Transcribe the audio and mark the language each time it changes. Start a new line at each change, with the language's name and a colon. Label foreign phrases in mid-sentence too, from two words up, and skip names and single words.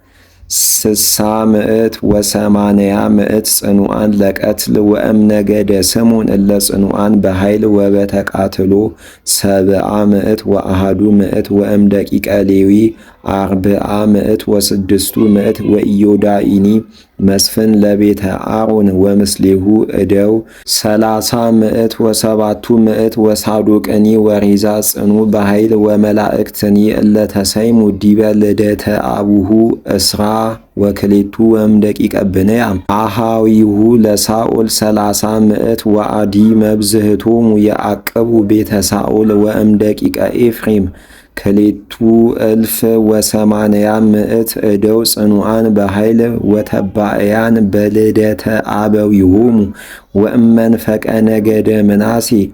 Geez: 680 ጽኑዓን ለቀትል ወእምነገደ ስሙን እለ ጽኑዓን በኃይል ወበተቃትሎ 700 ወእም ደቂቀ ሌዊ 406 ወኢዮዳኢኒ መስፍን ለቤተ አሮን ወምስሌሁ እደው 30 ወ700 ወሳዶቅኒ ወሪዛ ጽኑ በኃይል ወመላእክትኒ እለ ተሰይሙ ዲበ ልደተ አቡሁ እስራ ወክሌቱ ወም ደቂቀ ብንያም አሃዊሁ ለሳኦል 30 ወአዲ መብዝህቶሙ የአቅቡ ቤተ ሳኦል ወእም ደቂቀ ኤፍሬም ክሌቱ 1080 እደው ጽኑዓን በኃይል ወተባእያን በልደተ አበዊሆሙ ወእመንፈቀ ነገደ ምናሴ